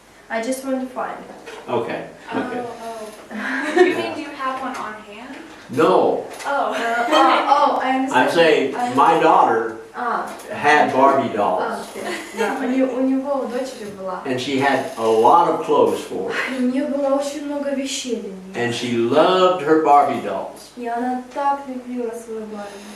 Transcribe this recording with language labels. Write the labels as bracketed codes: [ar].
[en] I just want to find it. Okay, okay. Do you mean do you have one on hand? No, Oh. I understand. I'm saying my daughter had Barbie dolls, [ru] Да, у него, у дочери была. [en] and she had a lot of clothes for her, [ru] И у нее было очень много вещей для нее. [en] and she loved her Barbie dolls. [ru] И она так любила свою Барби.